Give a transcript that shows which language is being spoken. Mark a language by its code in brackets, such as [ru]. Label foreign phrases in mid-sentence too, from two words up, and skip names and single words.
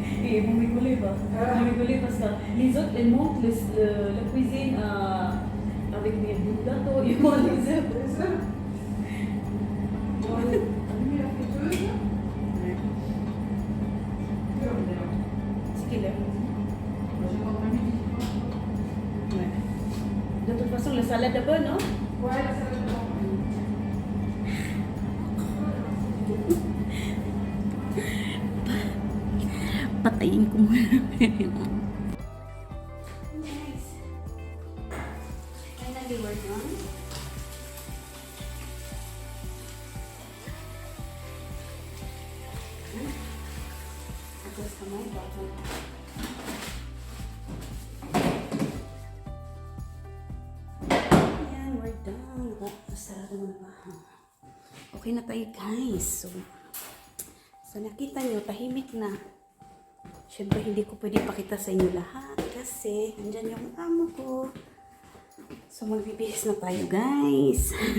[fr] Oui, vous rigolez pas. Vous rigolez parce que les autres, elles montrent la cuisine avec des bouts de gâteau. Et moi, les autres. [tl] Sige lang. [fr] Ouais. De toute façon, la salade est bonne, non? Ouais, ça va être bon. [tl] Patayin ko muna. [en] Nice. Finally, we're done. [tl] Tapos kamay, bottom. Ayan, [en] we're done. [tl] Masarado mo na ba? Okay na tayo, guys. So nakita nyo, tahimik na. Siyempre, hindi ko pwede pakita sa inyo lahat kasi andyan yung amo ko. So, magbibihis na tayo, guys.